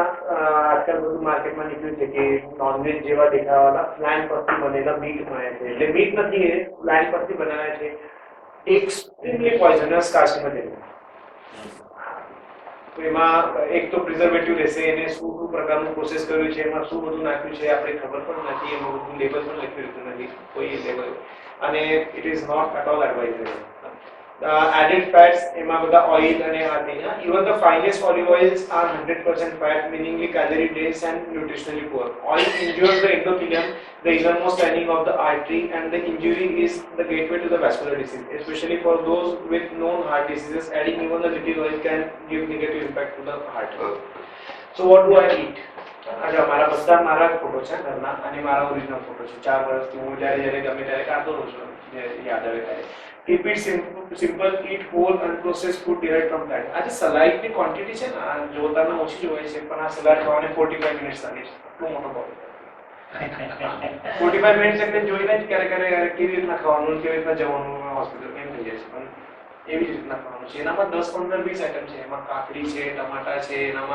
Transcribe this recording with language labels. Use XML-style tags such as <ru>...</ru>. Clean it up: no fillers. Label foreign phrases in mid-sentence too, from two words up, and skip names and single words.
<gu>આજકાલ બધું માર્કેટમાં નીકળ્યું છે કે નોનવેજ જેવા દેખાવાના પ્લાન્ટ પરથી બનેલા મીટ મળે છે એટલે મીટ નથી એ પ્લાન્ટ પરથી બનાવ્યા છે</gu> <en>extremely poisonous cast material.</en> <gu>તો એમાં એક તો પ્રિઝર્વેટિવ રહેશે એને શું પ્રકારનું પ્રોસેસ કર્યું છે એમાં શું બધું નાખ્યું છે આપણે ખબર પણ નથી એમાં બધું લેબલ પણ લખ્યું રહેતું નથી કોઈ લેબલ અને</gu> <en>it is not at all advisable. added fats</en> <gu>એમાં બધા ઓઇલ અને આ તે</gu> <en>even the finest olive oils are 100% fat meaningly calorie dense and nutritionally poor. Oil injures the endothelium, the innermost lining of the artery, and the injury is the gateway to the vascular disease, especially for those with known heart diseases. Adding even a little oil can give negative impact to the heart. So what do I eat?</en> <gu>આજે મારા બધા મારા ફોટો છે ઘરના અને મારા ઓરિજિનલ ફોટો છે 4 વર્ષથી હું જ્યારે ગમે ત્યારે કાઢતો રહું છું યાદ આવે ત્યારે.</gu> <en>Keep it simple. સિમ્પલ eat whole unprocessed food derived from plant.</en> <gu>આજે સલાડની ક્વોન્ટિટી છે ને આ જોતામાં ઓછી જોવાય છે પણ આ સલાડ ખાવાને 45 મિનિટ્સ લાગે છે એટલો મોટો બોલ 45 મિનિટ્સ એટલે જોઈને જ ક્યારે કેવી રીતના ખાવાનું કેવી રીતના જવાનું હોસ્પિટલ એમ થઈ જાય છે પણ એવી જ રીતના ખાવાનું છે એનામાં 10-15-20 આઈટમ છે એમાં કાકડી છે ટમાટા છે એનામાં</gu>